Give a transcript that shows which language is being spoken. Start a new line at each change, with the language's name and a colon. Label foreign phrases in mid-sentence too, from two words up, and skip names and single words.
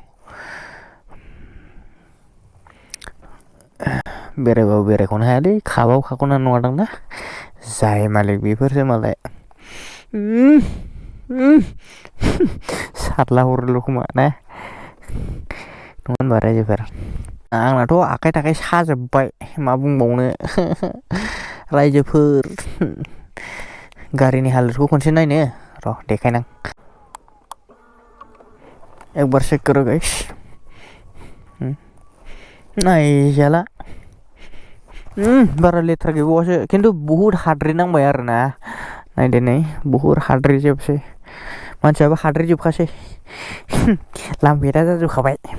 Bodo: बेरायबाबो बेरायख'नो हायालै खाबाबो खाख'नो नङादां ना जाय मालिक बेफोरसो मालाय सारला हरोल' खोमा ना नङा होनबा रायजोफोर आंनाथ' आखाइ थाखाइ साजोब्बाय मा बुंबावनो रायजोफोर गारिनि हालोदखौ खनसे नायनो र' देखायनां
Hindi: एक बार चेक करो गाइस
Bodo: नायजाला बारा लेथ्रा गैबावासो खिन्थु बहुद हाद्रि नांबाय आरो ना नायदो नै बहुद हाद्रि जोबसै मानसियाबो हाद्रि जोबखासै लामभेदा जाजोबखाबाय